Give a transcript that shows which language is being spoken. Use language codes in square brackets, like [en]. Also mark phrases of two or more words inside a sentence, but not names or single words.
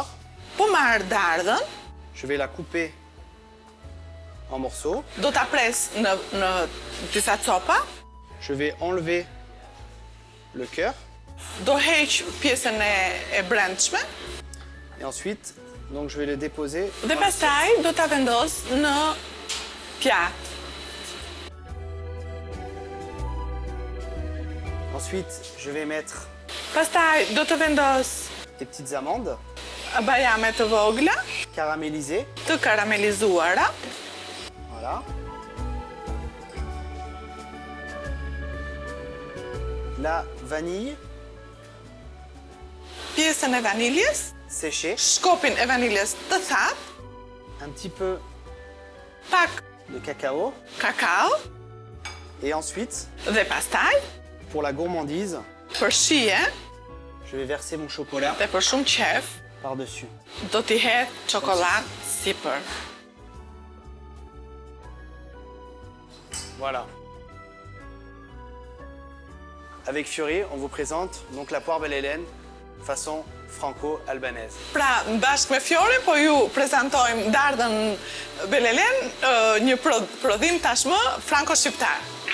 [sq] Po marr dardhën, [fr] Je vais la couper en morceaux. [sq] do ta pres në disa copa, [fr] Je vais enlever le cœur [sq] do heq pjesën e brendshme [fr] et ensuite, donc je vais le déposer. [sq] dhe pastaj do ta vendos në pjatë. [fr] Ensuite, je vais mettre [sq] Pastaj do të vendos [fr] des petites amandes [sq] bajame të vogla, [fr] caramélisées. [sq] të karamelizuara, [fr] Voilà. La vanille [sq] pjesën e vaniljes, [fr] séchée. [sq] shkopin e vaniljes të thatë, [fr] Un petit peu [sq] pak [fr] de cacao. [sq] kakao [fr] Et ensuite, [sq] dhe pastaj, [fr] pour la gourmandise, [sq] për shije [fr] je vais verser mon chocolat [sq] dhe për shumë qef, [fr] par-dessus. [sq] do t'i hedh çokoladë sipër. [fr] Voilà. Avec Fiori, on vous présente donc la poire Belle Hélène façon franco-albanaise. [sq] Pra, bashkë me Fiorin, po ju prezantojmë dardhën Belelen, një prodhim tashmë franko-shqiptar.